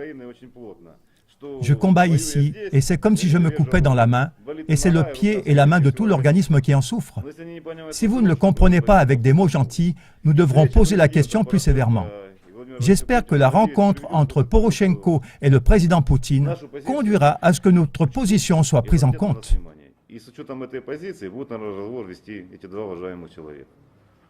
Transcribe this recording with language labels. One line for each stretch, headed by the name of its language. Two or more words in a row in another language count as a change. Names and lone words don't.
French: Je combats ici et c'est comme si je me coupais dans la main et c'est le pied et la main de tout l'organisme qui en souffrent. Si vous ne le comprenez pas avec des mots gentils, nous devrons poser la question plus sévèrement. J'espère que la rencontre entre Poroshenko et le président Poutine conduira à ce que notre position soit prise en compte.
Russian: И с учетом этой позиции будут, наверное, разговор вести эти два уважаемых человека.